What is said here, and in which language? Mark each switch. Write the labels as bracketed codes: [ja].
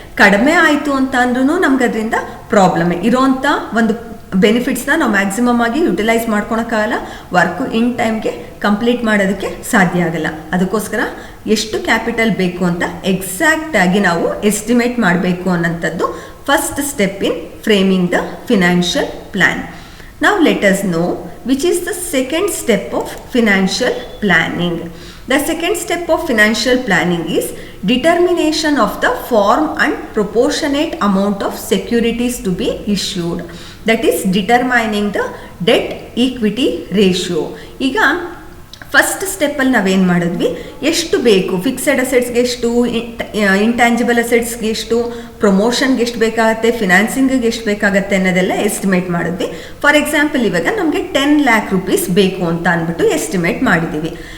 [kn] ಕಡಿಮೆ ಆಯಿತು ಅಂತ ಅಂದ್ರೂ ನಮ್ಗೆ ಅದರಿಂದ ಪ್ರಾಬ್ಲಮೇ. ಇರೋವಂಥ ಒಂದು ಬೆನಿಫಿಟ್ಸ್ನ ನಾವು ಮ್ಯಾಕ್ಸಿಮಮ್ ಆಗಿ ಯುಟಿಲೈಸ್ ಮಾಡ್ಕೊಳಕ್ಕಾಗಲ್ಲ, ವರ್ಕು ಇನ್ ಟೈಮ್ಗೆ ಕಂಪ್ಲೀಟ್ ಮಾಡೋದಕ್ಕೆ ಸಾಧ್ಯ ಆಗಲ್ಲ. ಅದಕ್ಕೋಸ್ಕರ ಎಷ್ಟು ಕ್ಯಾಪಿಟಲ್ ಬೇಕು ಅಂತ ಎಕ್ಸಾಕ್ಟಾಗಿ ನಾವು ಎಸ್ಟಿಮೇಟ್ ಮಾಡಬೇಕು ಅನ್ನೋಂಥದ್ದು [en] First step in framing the financial plan. Now let us know which is the second step of financial planning. The second step of financial planning is determination of the form and proportionate amount of securities to be issued. That is determining the debt equity ratio. [kn] ಈಗ first ಸ್ಟೆಪ್ಪಲ್ಲಿ ನಾವೇನು ಮಾಡಿದ್ವಿ, ಎಷ್ಟು ಬೇಕು, fixed ಅಸೆಟ್ಸ್ಗೆ ಎಷ್ಟು, intangible ಅಸೆಟ್ಸ್ಗೆ ಎಷ್ಟು, ಪ್ರಮೋಷನ್ಗೆ ಎಷ್ಟು ಬೇಕಾಗತ್ತೆ, ಫಿನಾನ್ಸಿಂಗಿಗೆ ಎಷ್ಟು ಬೇಕಾಗತ್ತೆ ಅನ್ನೋದೆಲ್ಲ ಎಸ್ಟಿಮೇಟ್ ಮಾಡಿದ್ವಿ. ಫಾರ್ ಎಕ್ಸಾಂಪಲ್ ಇವಾಗ ನಮಗೆ [en] 10 lakh rupees [kn] ಬೇಕು ಅಂತ ಅಂದ್ಬಿಟ್ಟು ಎಸ್ಟಿಮೇಟ್ ಮಾಡಿದ್ದೀವಿ.